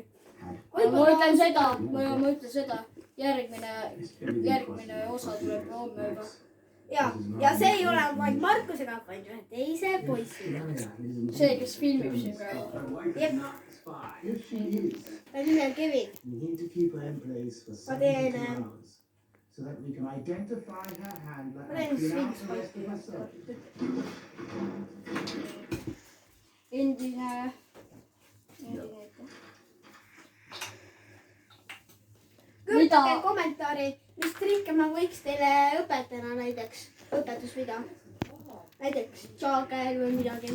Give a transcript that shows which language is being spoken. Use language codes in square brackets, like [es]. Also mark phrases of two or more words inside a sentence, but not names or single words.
[et] ma ütlen seda , ma ütlen seda , järgmine osa tuleb homme juba . ja see ei ole vaid Markusega , vaid ühe teise poisiga . see , kes filmib siin praegu . Jep. [en] If she is, [et] ta nimi on Kevin . [en] we need to keep her in place for But then, 72 hours so that we can identify her handler but then and clean out swings the rest of her circuit. [et] endine . kirjutage kommentaari, mis trikke ma võiks teile õpetada näiteks õpetusvideo. Näiteks joogel või midagi.